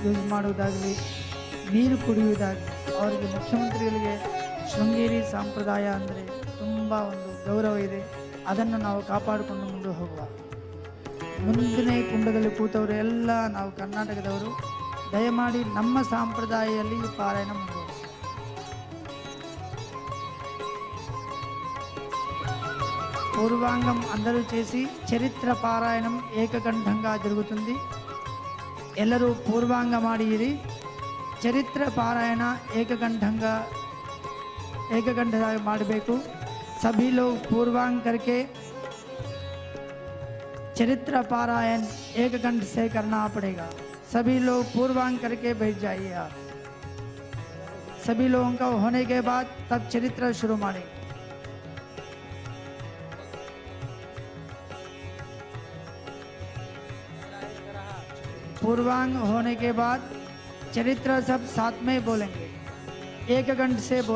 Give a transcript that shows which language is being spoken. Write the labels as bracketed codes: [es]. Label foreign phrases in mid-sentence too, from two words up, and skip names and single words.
[kn] ಯೂಸ್ ಮಾಡುವುದಾಗಲಿ ನೀರು ಕುಡಿಯುವುದಾಗಲಿ ಅವರಿಗೆ ಮುಖ್ಯಮಂತ್ರಿಗಳಿಗೆ ಶೃಂಗೇರಿ ಸಂಪ್ರದಾಯ ಅಂದರೆ ತುಂಬ ಒಂದು ಗೌರವ ಇದೆ. ಅದನ್ನು ನಾವು ಕಾಪಾಡಿಕೊಂಡು ಮುಂದೆ ಹೋಗುವ. ಮುಂದಿನ ಕುಂಡದಲ್ಲಿ ಕೂತವರು ಎಲ್ಲ ನಾವು ಕರ್ನಾಟಕದವರು ದಯಮಾಡಿ ನಮ್ಮ ಸಂಪ್ರದಾಯದಲ್ಲಿ ಈ ಪಾರಾಯಣ ಮುಂದುವರಿಸಿ. [te] పూర్వాంగం అందరూ చేసి చరిత్ర పారాయణం ఏకకంఠంగా జరుగుతుంది. ಎಲ್ಲರೂ పూర్వాంగ ಮಾಡಿರಿ. ಚರಿತ್ರ ಪಾರಾಯಣ ಏಕಕಂಠವಾಗಿ ಮಾಡಬೇಕು. [hi] सभी लोग पूर्वांग करके चरित्र पारायण एक कंठ से करना पड़ेगा. सभी लोग पूर्वांग करके बैठ जाइए. आप सभी लोगों का होने के बाद तब चरित्र शुरू मारेंगे. पूर्वांग होने के बाद चरित्र सब साथ में बोलेंगे, एक कंठ से बोलेंगे.